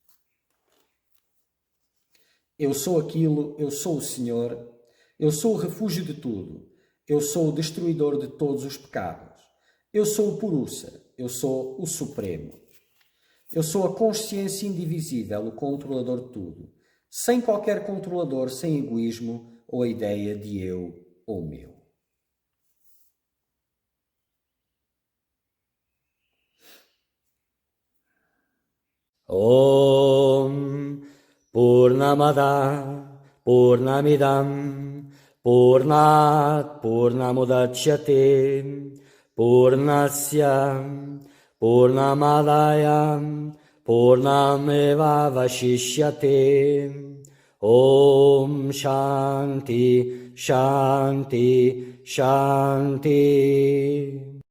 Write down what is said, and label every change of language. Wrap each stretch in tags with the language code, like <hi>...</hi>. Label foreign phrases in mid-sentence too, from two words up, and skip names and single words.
<pt>Eu sou aquilo, eu sou o Senhor, eu sou o refúgio de tudo, eu sou o destruidor de todos os pecados, eu sou o Purusa, eu sou o Supremo. Eu sou a consciência indivisível, o controlador de tudo, sem qualquer controlador, sem egoísmo ou a ideia de eu ou meu.</pt> <sa>ॐ पूर्णमदः पूर्णमिदम् पूर्णात् पूर्णमुदच्यते पूर्णस्य पूर्णमादाय पूर्णमेव अवशिष्यते ॐ शान्तिः शान्तिः शान्तिः Shanti</sa>